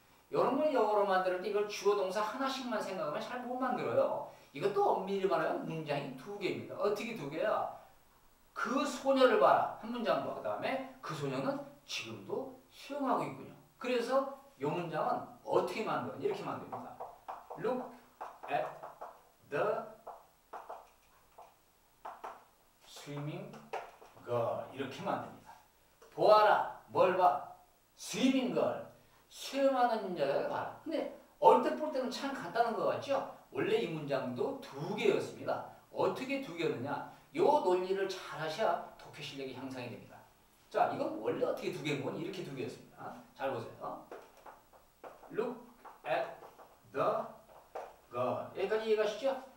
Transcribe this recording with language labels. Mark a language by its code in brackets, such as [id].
[ko] 이런 걸 영어로 만들 때 이걸 주어 동사 하나씩만 생각하면 잘 못 만들어요. 이것도 엄밀히 말하면 문장이 두 개입니다. 어떻게 두 개야? 그 소녀를 봐라 한 문장과 그 다음에 그 소녀는 지금도 수영하고 있군요. 그래서 이 문장은 어떻게 만들어? 이렇게 만듭니다. [en] Look at the swimming girl [ko] 이렇게 만듭니다. 보아라. 뭘 봐? [en] swimming girl. [ko] 수영하는 여자를 봐라. 근데 얼핏 볼 때는 참 간단한 것 같죠? 원래 이 문장도 두 개였습니다. 어떻게 두 개였느냐? 이 논리를 잘 하셔야 독해 실력이 향상이 됩니다. 자, 이건 원래 어떻게 두 개인 건 이렇게 두 개였습니다. 잘 보세요. [en] Look at the girl. [ko] 여기까지 이해가시죠?